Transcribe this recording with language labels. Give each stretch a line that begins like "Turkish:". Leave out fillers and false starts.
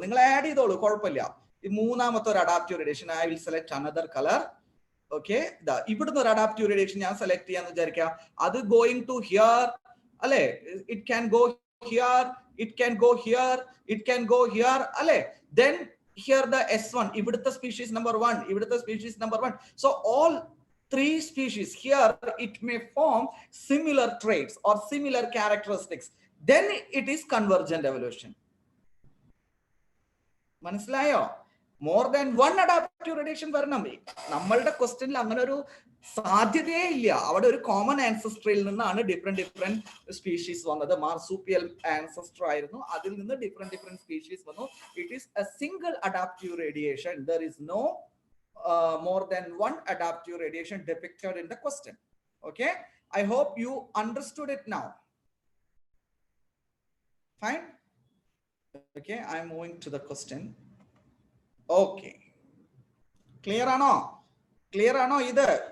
Malayalam: നിങ്ങൾ ആഡ് ചെയ്തോളൂ, കുഴപ്പമില്ല. ഈ മൂന്നാമത്തെ ഒരു adaptive radiation
English: I will select another colour.
Malayalam: Okay, ഇതാ ഇവിടുന്ന് ഒരു അഡാപ്റ്റീവ് റേഡിയേഷൻ ഞാൻ സെലക്ട് ചെയ്യാന്ന് വിചാരിക്കാം. അത്
English: going to here
Malayalam: അല്ലെ,
English: it can go here,
Malayalam: it can go here, it can go here അല്ലെ.
English: Then here the S1, ഇവിടുത്തെ species number 1, ഇവിടുത്തെ species number 1. So all three species here, it may form similar traits or similar characteristics. Then it is convergent evolution.
Malayalam: മനസ്സിലായോ? More than one adaptive radiation വരണം. നമ്മളുടെ ക്വസ്റ്റ്യനിൽ അങ്ങനെ ഒരു സാധ്യതയേ ഇല്ല. അവിടെ ഒരു കോമൺ ആൻസസ്ട്രിയിൽ നിന്നാണ് ഡിഫറെന്റ് സ്പീഷീസ് വന്നത്. മാർസൂപ്പിയൽ ആൻസസ്ട്ര ആയിരുന്നു, അതിൽ നിന്ന് ഡിഫറെന്റ് സ്പീഷീസ് വന്നു.
English: It is a single adaptive radiation. There is no more than one adaptive radiation depicted in the question. Okay, I hope you understood it now. Fine. Okay, I'm moving to the question. Okay, clear ano? Clear ano either?